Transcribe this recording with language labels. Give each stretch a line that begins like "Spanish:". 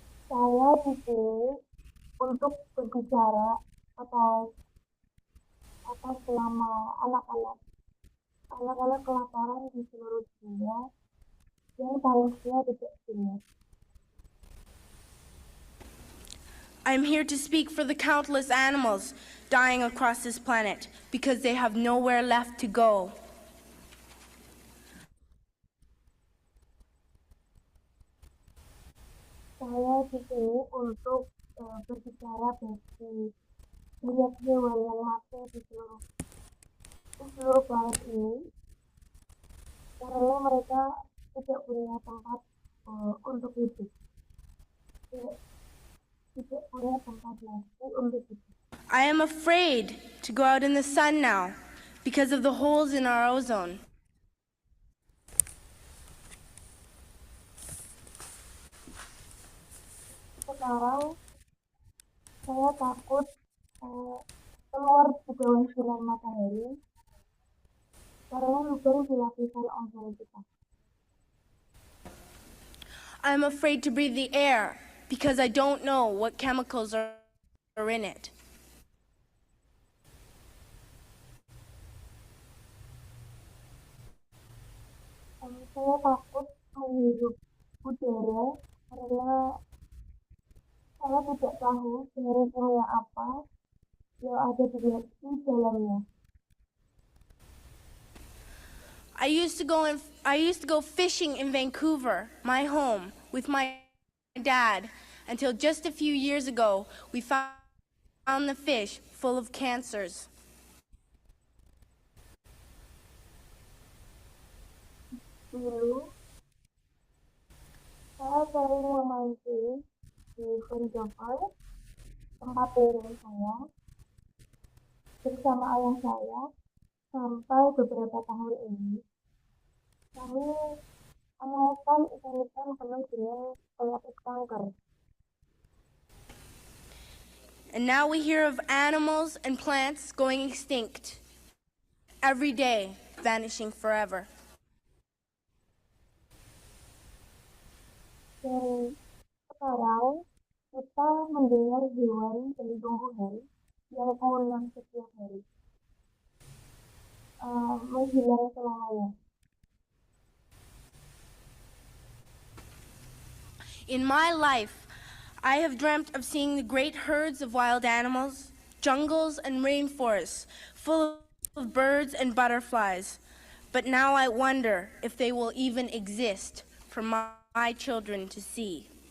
Indonesian: Saya di sini untuk berbicara atas nama anak-anak kelaparan di seluruh dunia yang tangusnya tidak jelas.
English: I'm here to speak for the countless animals dying across this planet because they have nowhere left to go.
Indonesian: Saya di sini untuk berbicara bagi banyak hewan yang mati di seluruh planet ini karena mereka tidak punya tempat untuk hidup, tidak punya tempat lagi untuk hidup.
English: I am afraid to go out in the sun now because of the holes in our ozone.
Indonesian: Sekarang saya takut keluar di bawah sinar matahari karena lubang di lapisan ozon kita.
English: I'm afraid to breathe the air because I don't know what chemicals are in it.
Indonesian: Saya takut menghirup udara karena saya tidak tahu bahan kimia apa yang ada di dalamnya.
English: I used to go fishing in Vancouver, my home, with my dad until just a few years ago we found the fish full of cancers.
Indonesian: Dulu saya sering memancing di Vancouver, tempat tinggal saya, bersama ayah saya sampai beberapa tahun ini. Kami menemukan ikan-ikan penuh dengan penyakit kanker.
English: And now we hear of animals and plants going extinct. Every day, vanishing forever.
Indonesian: Dan sekarang kita mendengar hewan dan tumbuhan yang pulang setiap hari, menghilang selamanya.
English: In my life, I have dreamt of seeing the great herds of wild animals, jungles and rainforests full of birds and butterflies. But now I wonder if they will even exist for my children to see.